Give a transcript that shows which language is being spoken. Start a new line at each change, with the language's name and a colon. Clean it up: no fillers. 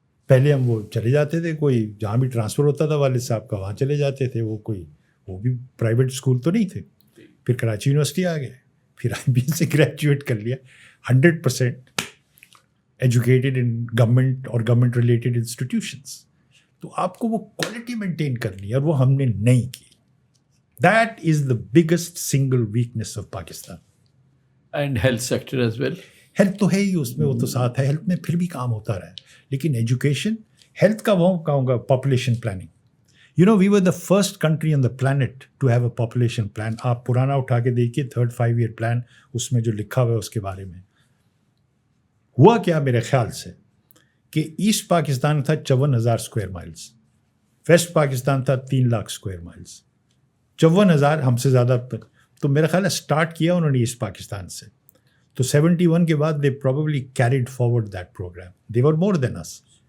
Urdu: پہلے ہم وہ چلے جاتے تھے, کوئی جہاں بھی ٹرانسفر ہوتا تھا والد صاحب کا وہاں چلے جاتے تھے, وہ بھی پرائیویٹ اسکول تو نہیں تھے. پھر کراچی یونیورسٹی آ گئے, پھر آئی بی سے گریجویٹ کر لیا, 100%
English: educated in government
Urdu: اور گورنمنٹ ریلیٹڈ انسٹیٹیوشنس. تو آپ کو وہ کوالٹی مینٹین کرنی ہے, اور وہ ہم نے نہیں کی.
English: That is the biggest single weakness of Pakistan. And health sector as well.
Urdu: Health تو ہے ہی اس میں, وہ تو ساتھ ہے, ہیلتھ میں پھر بھی کام ہوتا رہا ہے. لیکن ایجوکیشن, ہیلتھ کا وہ کہوں گا population planning.
English: You know we were the first country on the planet to have a population plan.
Urdu: آپ پرانا اٹھا کے دیکھیے 3rd 5 year پلان, اس میں جو لکھا ہوا ہے اس کے بارے میں. ہوا کیا میرے خیال سے کہ ایسٹ پاکستان تھا 54,000 اسکوائر مائلس, ویسٹ پاکستان تھا 3 لاکھ اسکوائر مائلس. 54,000 ہم سے زیادہ. تو میرا خیال ہے اسٹارٹ کیا انہوں نے ایسٹ پاکستان سے, تو 71 کے بعد
English: They probably carried forward that program. They were more than us.